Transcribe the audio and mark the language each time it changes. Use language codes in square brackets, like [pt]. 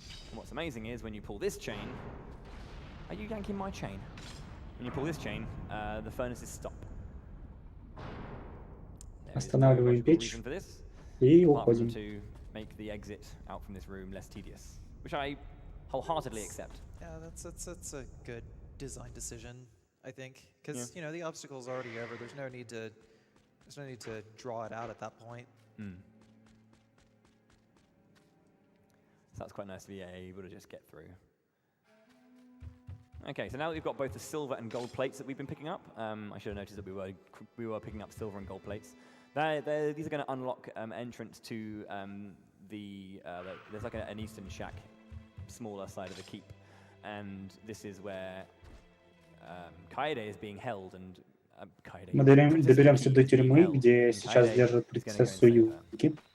[en] And what's amazing is when you pull this chain, are you yanking my chain? When you pull this chain, the furnaces stop. [ru] Останавливаем печь и уходим. [en] To make the exit out from this room less tedious, which I wholeheartedly accept. Yeah, that's a good design decision, I think, because you know the obstacle's already over. There's no need to draw it out at that point. So that's quite nice to be able to just get through. Okay, so now that we've got both the silver and gold plates that we've been picking up, I should have noticed that we were picking up silver and gold plates. These are going to unlock entrance to there's like an eastern shack, smaller side of the keep, and this is where Kaede is being held, and [ru] Мы доберемся до тюрьмы, где сейчас держат принцессу Юки.